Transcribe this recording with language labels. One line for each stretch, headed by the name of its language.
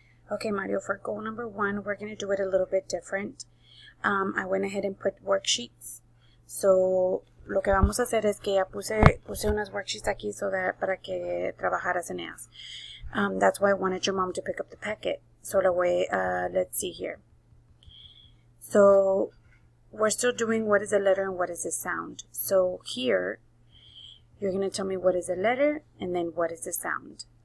English: Okay, Mario, for goal number 1, we're going to do it a little bit different. I went ahead and put worksheets.
Spanish: So, lo que vamos a hacer es que ya puse unas worksheets aquí para que trabajaras en ellas.
English: That's why I wanted your mom to pick up the packet. So, let's see here. So, we're still doing what is a letter and what is a sound. So, here, you're going to tell me what is a letter and then what is a sound.